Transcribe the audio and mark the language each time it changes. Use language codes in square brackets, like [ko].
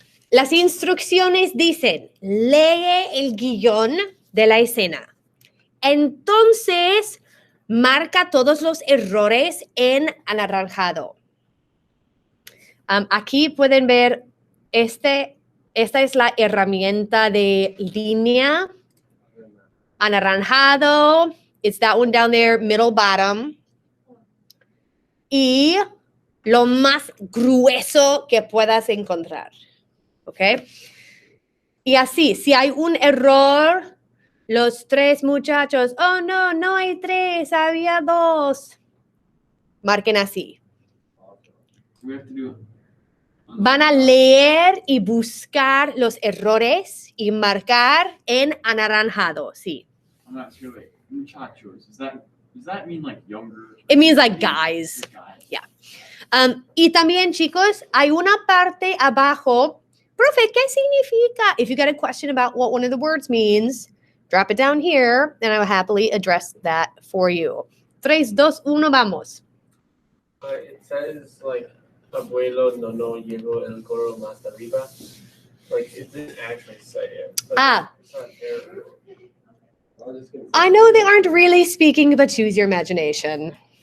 [es] Las instrucciones dicen, lee el guión de la escena. Entonces, marca todos los errores en anaranjado. Aquí pueden ver, esta es la herramienta de línea. Anaranjado. [en] It's that one down there, middle bottom. [es] Y lo más grueso que puedas encontrar. ¿Ok? Y así, si hay un error, los 3 muchachos, oh no, no hay 3, había 2. Marquen así. [en] We have to do it. [es] Van a leer y buscar los errores y marcar en anaranjado, sí. [en] I'm not sure. Wait, muchachos. Does that mean like younger? It means like guys. Guys. Yeah. [es] Y también, chicos, hay una parte abajo. Profe, ¿qué significa? [en] If you get a question about what one of the words means, drop it down here, and I will happily address that for you. [es] 3, 2, 1, vamos. [en] It says like [es] abuelo no llegó el gorro más arriba. [en] Like it didn't actually say it. But Ah. It's not there. I was just gonna say- I know they aren't really speaking, but choose your imagination.